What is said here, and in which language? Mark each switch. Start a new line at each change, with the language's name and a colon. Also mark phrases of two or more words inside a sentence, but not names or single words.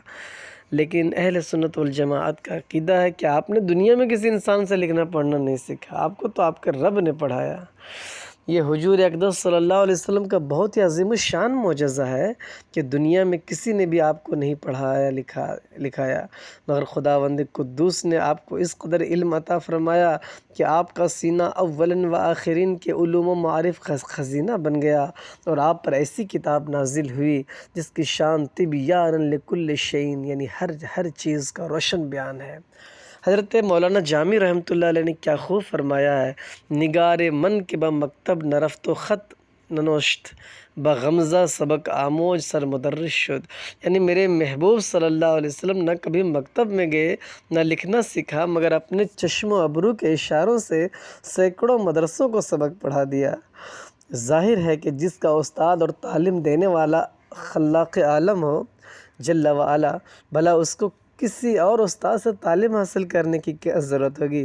Urdu: لیکن اہل سنت والجماعت کا عقیدہ ہے کہ آپ نے دنیا میں کسی انسان سے لکھنا پڑھنا نہیں سیکھا، آپ کو تو آپ کے رب نے پڑھایا۔ یہ حضور اقدس
Arabic: صلی اللہ علیہ وسلم
Urdu: کا بہت ہی عظیم الشان معجزہ ہے کہ دنیا میں کسی نے بھی آپ کو نہیں پڑھایا لکھایا، مگر خداوند قدوس نے آپ کو اس قدر علم عطا فرمایا کہ آپ کا سینہ اولین و آخرین کے علوم و معارف خزینہ بن گیا، اور آپ پر ایسی کتاب نازل ہوئی جس کی شان
Arabic: طبیان لکل شیء،
Urdu: یعنی ہر چیز کا روشن بیان ہے۔ حضرت مولانا جامی
Arabic: رحمۃ اللہ علیہ
Urdu: نے کیا خوب فرمایا ہے،
Persian: نگار من کے با مکتب نرفت و خط ننوشت، بغمزہ سبق آموج سر مدرس شد،
Urdu: یعنی میرے محبوب
Arabic: صلی اللہ علیہ وسلم
Urdu: نہ کبھی مکتب میں گئے، نہ لکھنا سیکھا، مگر اپنے چشم و ابرو کے اشاروں سے سینکڑوں مدرسوں کو سبق پڑھا دیا۔ ظاہر ہے کہ جس کا استاد اور تعلیم دینے والا خلاق عالم ہو
Arabic: جل وعلا،
Urdu: بھلا اس کو کسی اور استاد سے تعلیم حاصل کرنے کی کیا ضرورت ہوگی۔